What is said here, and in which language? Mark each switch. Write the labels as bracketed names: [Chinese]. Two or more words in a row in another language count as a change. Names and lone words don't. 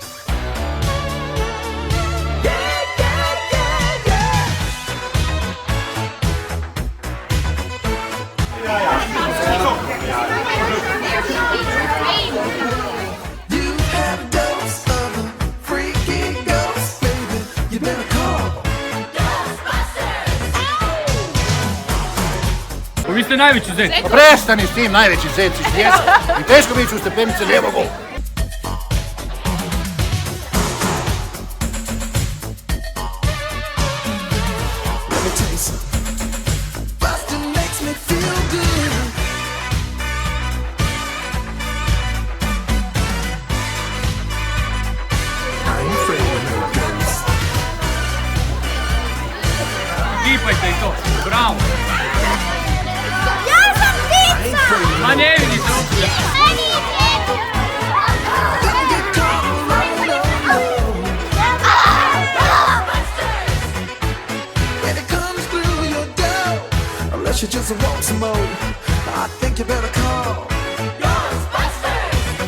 [English] Yeah, yeah, yeah, yeah. You have a dose of a freaky ghost, baby. You better call. [Croatian] Vi ste najveći zec. Prestani s tim, najveći zec iz mjesta. I teško mi ću stepenice, ne mogu. [English] Let me tell you something. Bustin' makes me feel good. I ain't afraid of no ghosts. [Croatian] Pipajte i to. Bravo. Ja sam [English] I ain't afraid of [Croatian] Ma ne vidi se uopće. [English] Don't get caught, no, no, no. When it comes through your door, unless you just want some more, I think you better call Ghostbusters.